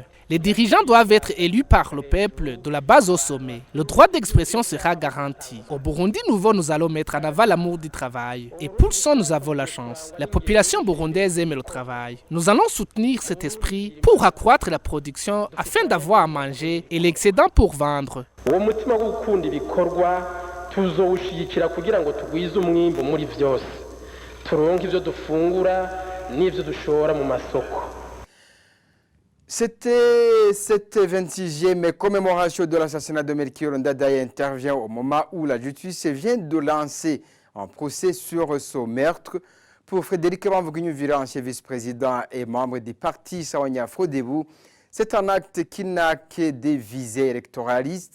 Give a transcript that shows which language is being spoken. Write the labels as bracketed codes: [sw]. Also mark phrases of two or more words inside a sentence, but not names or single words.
[fr] Les dirigeants doivent être élus par le peuple de la base au sommet. Le droit d'expression sera garanti. Au Burundi nouveau, nous allons mettre en avant l'amour du travail. Et pour ça, nous avons la chance. La population burundaise aime le travail. Nous allons soutenir cet esprit pour accroître la production afin d'avoir à manger et l'excédent pour vendre. [rn] Uwo mutima wo gukunda ibikorwa tuzowushigikira kugira ngo tugwize umwimbo muri vyose. Turonke ivyo dufungura n'ivyo dushora mu masoko. [fr] Cette 26e commémoration de l'assassinat de Melchior Ndadaye intervient au moment où la justice vient de lancer un procès sur ce meurtre. Pour Frédéric Vira, ancien vice-président et membre du parti Sawanya Frodebou, c'est un acte qui n'a que des visées électoralistes.